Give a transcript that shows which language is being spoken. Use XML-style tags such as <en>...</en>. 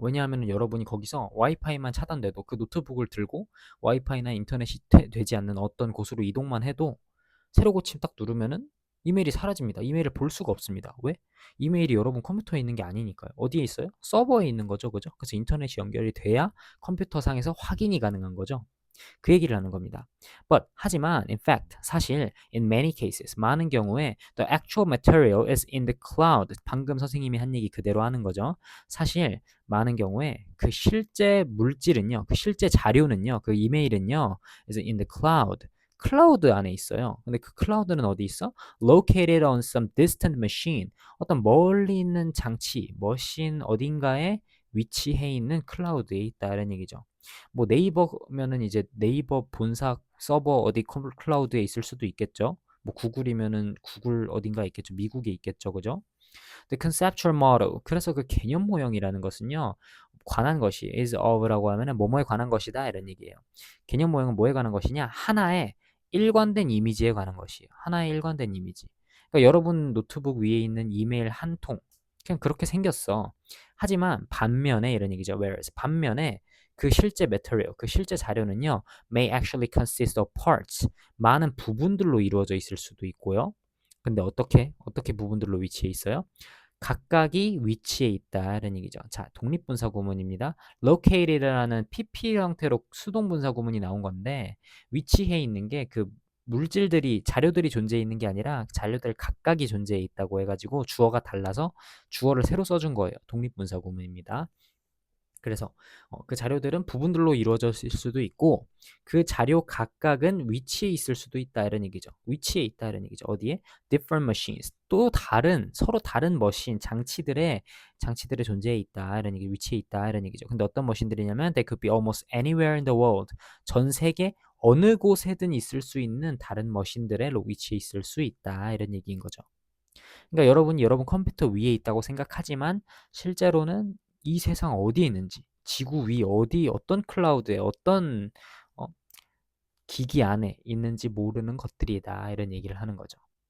<ko>왜냐하면 여러분이 거기서 와이파이만 차단돼도 그 노트북을 들고 와이파이나 인터넷이 되지 않는 어떤 곳으로 이동만 해도 새로 고침 딱 누르면은 이메일이 사라집니다. 이메일을 볼 수가 없습니다. 왜? 이메일이 여러분 컴퓨터에 있는 게 아니니까요. 어디에 있어요? 서버에 있는 거죠. 그죠? 그래서 인터넷이 연결이 돼야 컴퓨터 상에서 확인이 가능한 거죠. 그 얘기를 하는 겁니다. 하지만</ko> <en>in fact</en> <ko>사실</ko> <en>in many cases</en> <ko>많은 경우에</ko> <en>the actual material is in the cloud.</en> <ko>방금 선생님이 한 얘기 그대로 하는 거죠. 사실 많은 경우에 그 실제 물질은요, 그 실제 자료는요, 그 이메일은요</ko> <en>is in the cloud.</en> <ko>클라우드 안에 있어요. 근데 그 클라우드는 어디 있어?</ko> <en>Located on some distant machine.</en> <ko>어떤 멀리 있는 장치, 머신 어딘가에 위치해 있는 클라우드에 있다 이런 얘기죠. 뭐 네이버면은 이제 네이버 본사 서버 어디 클라우드에 있을 수도 있겠죠. 뭐 구글이면은 구글 어딘가에 있겠죠. 미국에 있겠죠. 그죠?</ko> <en>The conceptual model.</en> <ko>그래서 그 개념 모형이라는 것은요. 관한 것이 is of라고 하면은 뭐뭐에 관한 것이다 이런 얘기예요. 개념 모형은 뭐에 관한 것이냐? 하나의 일관된 이미지에 관한 것이에요. 하나의 일관된 이미지. 그러니까 여러분 노트북 위에 있는 이메일 한 통. 그냥 그렇게 생겼어. 하지만 반면에 이런 얘기죠.</ko> <en>Whereas</en> <ko>반면에 그 실제</ko> <en>material,</en> <ko>그 실제 자료는요,</ko> <en>may actually consist of parts.</en> <ko>많은 부분들로 이루어져 있을 수도 있고요. 근데 어떻게 부분들로 위치해 있어요? 각각이 위치해 있다는 얘기죠. 자, 독립분사 구문입니다. located라는 PP 형태로 수동분사 구문이 나온 건데 위치해 있는 게 그 물질들이 자료들이 존재해 있는 게 아니라 자료들 각각이 존재해 있다고 해가지고 주어가 달라서 주어를 새로 써준 거예요. 독립분사 구문입니다. 그래서 그 자료들은 부분들로 이루어졌을 수도 있고 그 자료 각각은 위치에 있을 수도 있다 이런 얘기죠. 위치에 있다 이런 얘기죠. 어디에?</ko> <en>Different machines.</en> <ko>또 다른 서로 다른 머신 장치들의 존재에 있다 이런 얘기. 위치에 있다 이런 얘기죠. 근데 어떤 머신들이냐면</ko> <en>they could be almost anywhere in the world.</en> <ko>전 세계 어느 곳에든 있을 수 있는 다른 머신들의 위치에 있을 수 있다 이런 얘기인 거죠. 그러니까 여러분 컴퓨터 위에 있다고 생각하지만 실제로는 이 세상 어디에 있는지, 지구 위 어디 어떤 클라우드에 어떤 어, 기기 안에 있는지 모르는 것들이다 이런 얘기를 하는 거죠.</ko>